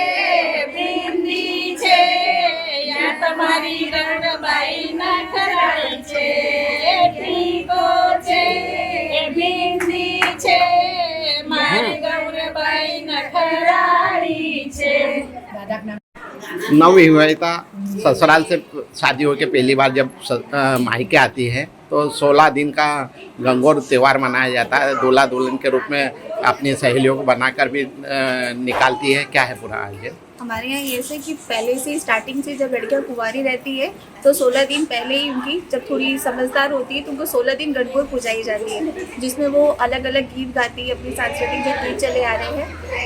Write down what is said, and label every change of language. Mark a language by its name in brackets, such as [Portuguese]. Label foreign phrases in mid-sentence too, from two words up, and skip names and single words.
[Nimadi] बिंदी छे या तुम्हारी गौरबाई नखराई छे, टीको छे बिंदी छे मारी गौरबाई नखराई छे। [Hindi] नवविवाहिता ससुराल से शादी होकर पहली बार जब मायके आती है तो 16 दिन का गणगौर त्यौहार मनाया जाता है। दूल्हा दुल्हन के रूप में अपनी सहेलियों को बनाकर भी निकालती है। क्या है पूरा आज? हमारे यहाँ ये से कि पहले से स्टार्टिंग से जब लड़कियाँ कुंवारी रहती है तो 16 दिन पहले ही उनकी जब थोड़ी समझदार होती है तो उनको 16 दिन गणगौर पूजाई जाती है, जिसमें वो अलग अलग गीत गाती है, अपनी सांस्कृतिक जो गीत चले आ रहे हैं।